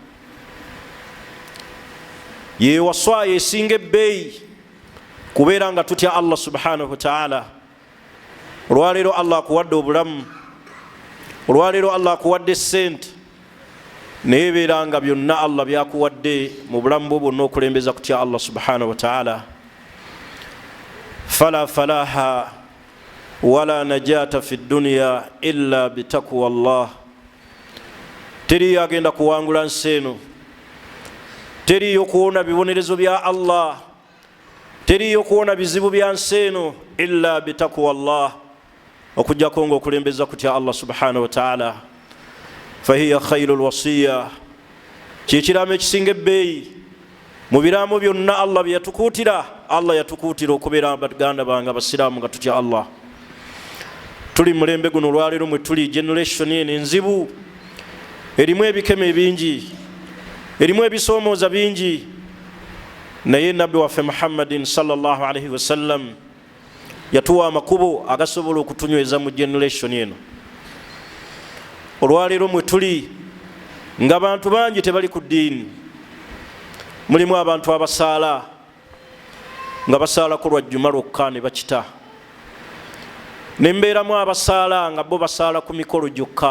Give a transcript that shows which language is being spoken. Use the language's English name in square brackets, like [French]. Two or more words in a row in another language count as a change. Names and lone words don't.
[Ganda] Ye waswa yesinga ebbeeyi kubeera nga tutya Allah [Arabic] سبحانه وتعالى. [Ganda] Olwaleero Allah akuwadde obulamu, olwaleero Allah akuwadde sente, naye beera nga byonna Allah byakuwadde mu bulamu bwo bwonna okulembeza kutya Allah [Arabic] سبحانه وتعالى. فلا فلاح ولا نجاة في دنيا إلا بتقوى الله. [Ganda] Teriyo agenda kuwangula nsi eno, teriyo kuwona bibonerezo bya Allah, teriyo kuwona bizibu bya nsi eno [Arabic] إلا بتقوى الله, [Ganda] okujjako nga okulembeza kutya Allah [Arabic] سبحانه وتعالى. فهي خير الوصية, [Ganda] kyekiraamo ekisinga ebbeeyi mu biraamo byonna Allah bye yatukuutira. Allah yatukuutira okubeera baganda bange abasiraamu nga tutya Allah. Tuli mulembe guno olwaleero mwe tuli, generation eno enzibu, erimu ebikeme bingi, erimu ebisoomooza bingi, naye nabbi waffe Muhammadin [Arabic] صلى الله عليه وسلم [Ganda] yatuwa amakubo agasobola okutunyweza mu generation eno. Olwaleero mwe tuli nga abantu bangi tebali ku ddiini, mulimu abantu abasaala nga basaala ku lwajjuma lwokka ne bakita, nembeeramu abasaala nga bo basaala ku mikolo gyokka.